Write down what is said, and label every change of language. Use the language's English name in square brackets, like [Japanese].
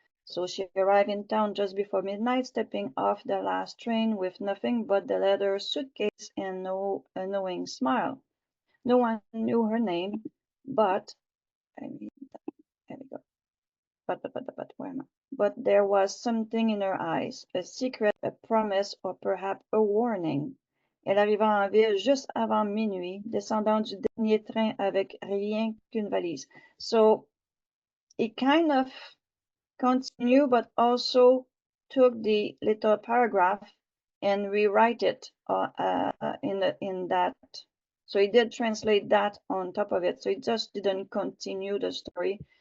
[English] So she arrived in town just before midnight, stepping off the last train with nothing but the leather suitcase and a knowing smile. No one knew her name, but there we go. But where am I? But there was something in her eyes, a secret, a promise, or perhaps a warning. [French] Elle arriva en ville juste avant minuit, descendant du dernier train avec rien qu'une valise. [English] So it kind of continued, but also took the little paragraph and rewrite it in that. So it did translate that on top of it. So it just didn't continue the story.